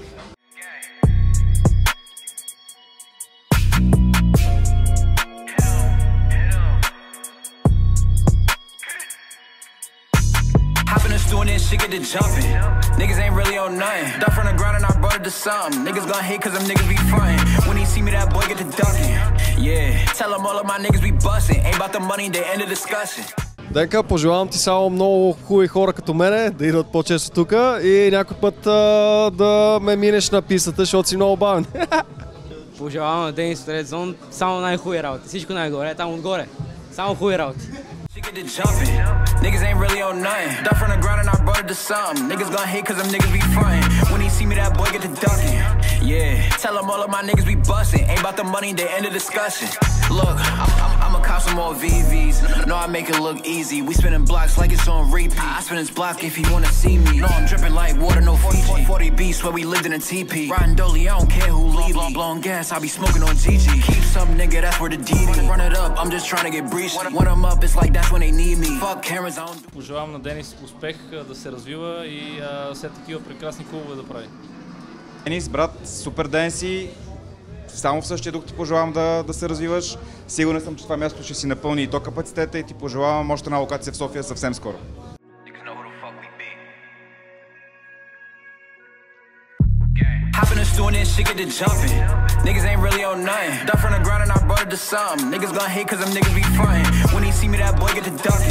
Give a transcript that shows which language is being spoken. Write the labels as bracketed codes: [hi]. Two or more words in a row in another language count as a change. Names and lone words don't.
[en] Shit get to jumping. Niggas ain't really on nothing. Duck from the ground and I brought it to something. Niggas gon' hate cause them niggas be frontin'. When he see me, that boy get to ducking. Yeah, tell them all of my niggas be bustin'. Ain't about the money, they end the discussion. [bg] Денка, пожелавам ти само много хубави хора като мене, да идват по-често тук и някой път да ме минеш на пистата, защото си много бавен. Пожелавам на Денис от Red Zone само най-хубави работи. Всичко най-горе, там отгоре. Само хубави работи. [en] Niggas ain't really on nothing. Duck from the ground and I brought it to something. Niggas gon' hate cause them niggas be frontin'. When he see me, that boy get to ducking. Yeah, tell them all of my niggas be bustin'. Ain't about the money, they end the discussion. Look, I'ma cop some more VVs. No, I make it look easy. We spinning blocks like it's on repeat. I spin this block if you wanna see me. No, I'm dripping like water, no Fiji. 40 beats where we lived in a TP. Riding Dolly, I don't care who leave. Blowing gas, I be smoking on GG. Keep some nigga, that's where the DD. Run it up, I'm just trying to get breached. When I'm up, it's like that's when they need. [bg] Пожелавам на Денис успех, да се развива и все такива прекрасни клубове да прави. Денис, брат, супер ден си. Само в същия дух ти пожелавам да се развиваш. Сигурен съм, че това място ще си напълни и то капацитета и ти пожелавам още една локация в София съвсем скоро. [en] Hopping and stewing and shit get to jumping. Niggas ain't really on nothing. Duck from the ground and I brought it to something. Niggas gon' hate cause them niggas be frontin'. When he see me, that boy get to ducking.